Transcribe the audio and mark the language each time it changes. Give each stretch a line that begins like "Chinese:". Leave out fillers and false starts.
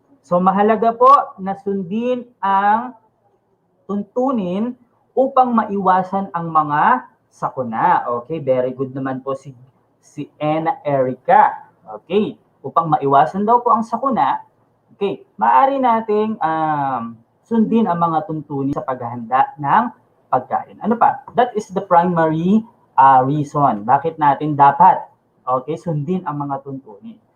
Filipino: So mahalaga po na sundin ang tuntunin upang maiwasan ang mga sakuna. Okay, very good naman po si Anna Erica. Okay, upang maiwasan daw po ang sakuna, okay, maaari nating sundin ang mga tuntunin sa paghahanda ng pagkain. Ano pa?
English: That is the primary reason.
Filipino: Bakit natin dapat, okay, sundin ang mga tuntunin.